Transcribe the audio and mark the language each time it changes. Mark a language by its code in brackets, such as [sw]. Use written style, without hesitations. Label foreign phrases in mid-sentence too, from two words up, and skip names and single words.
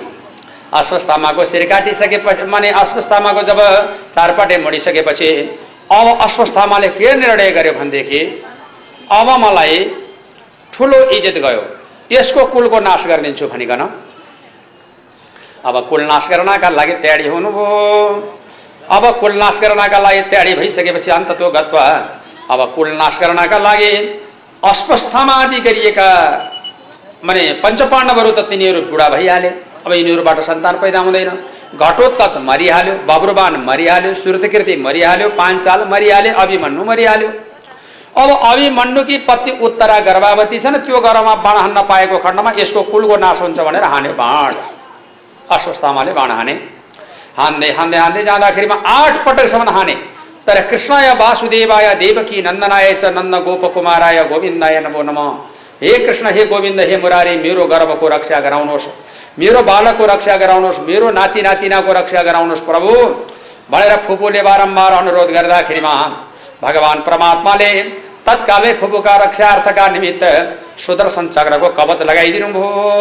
[ne] अश्वत्थामाको शिर काटिसकेपछि माने अश्वत्थामाको जब 4 पाटे मोडिसकेपछि अब अश्वत्थामाले के निर्णय गर्यो भनेदेखि अब मलाई ठुलो इज्जत गयो, यसको कुलको नाश गरिदिन्छु भनिकन अब कुल नाश गर्नका लागि तयारी हुनुभयो। अब कुल नाश गर्नका लागि तयारी भइसकेपछि अन्ततो गत्वा अब कुल नाश गर्नका लागि अश्वत्थामादि गरिएका माने पञ्चपाण्डवहरू त तिनीहरू बुढा भइहाले। अब यिनीहरूबाट सन्तान पैदा हुँदैन। घटोत्कच मरिहाल्यो, बब्रुवान मरिहाल्यो, सुरथकीर्ति मरिहाल्यो, पाञ्चाल मरिहाल्यो, अभिमन्यु मरिहाल्यो। अब अभिमन्युकी पत्नी उत्तरा गर्भवती छन्, त्यो गर्भमा बाण हान्न पाएको खण्डमा यसको कुलको नाश हुन्छ भनेर हान्यो बाण। अश्वत्थामाले बाण हाने, हान्दै हान्दै हान्दै जाँदाखेरिमा 8 पटकसम्म हाने। [sa] तर कृष्णाय वासुदेवाय देवकी नन्दनाय च नन्द गोप कुमाराय गोविन्दाय नमो नमः। [ne] हे कृष्ण, हे गोविन्द, हे मुरारी, मेरो गर्भको रक्षा गराउनुहोस्, मेरो बालकको रक्षा गराउनुहोस्, मेरो नाति नातिनाको रक्षा गराउनुहोस् प्रभु भनेर फुपूले बारम्बार अनुरोध गर्दाखेरिमा भगवान परमात्माले तत्कालै फुपूका रक्षार्थका निमित्त सुदर्शन चक्रको कवच लगाइदिनु भयो।